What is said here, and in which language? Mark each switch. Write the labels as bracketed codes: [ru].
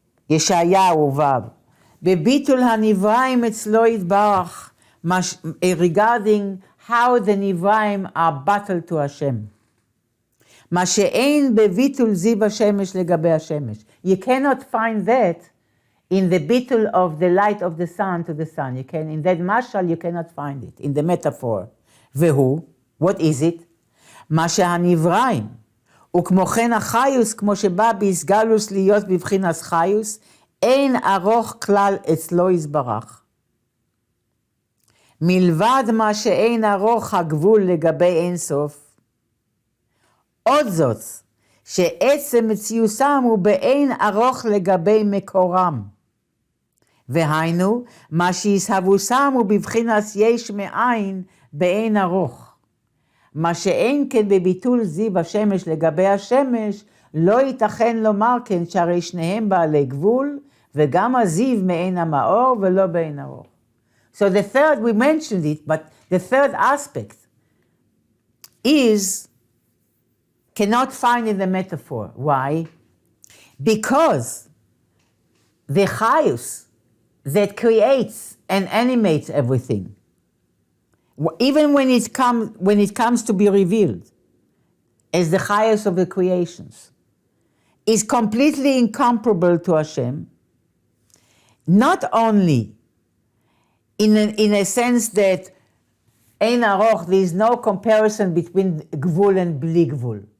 [en] Yeshayahu Vav. [he] Bebitul hanivraim etzlo yitbarach, [en] regarding how the nivraim are battled to Hashem. [he] Ma she'ein bebitul ziv hashemesh legabe hashemesh. [en] You cannot find that in the bitul of the light of the sun to the sun. In that mashal you cannot find it, in the metaphor. Vehu, what is it? [he] מה שהנבראים, וכמו כן החיוס, כמו שבא בהסגלוס להיות בבחינס חיוס, אין ארוך כלל אצלו יזברך. מלבד מה שאין ארוך הגבול לגבי אין סוף, עוד זאת, שעצם מציוסם הוא באין ארוך לגבי מקורם. והיינו, מה שישהבוסם הוא בבחינס יש מאין באין ארוך. מה שאין כן בביטול זיו השמש לגבי השמש, לא ייתכן לומר כן שהרי שניהם בעלי גבול, וגם הזיו מעין המאור ולא בעין ארוך. [en] So the third, we mentioned it, but the third aspect is, cannot find in the metaphor. Why? Because the chayus that creates and animates everything, even when it comes to be revealed as the highest of the creations, is completely incomparable to Hashem, not only in a sense that Ein Aroch, there is no comparison between Gvul and Bli Gvul.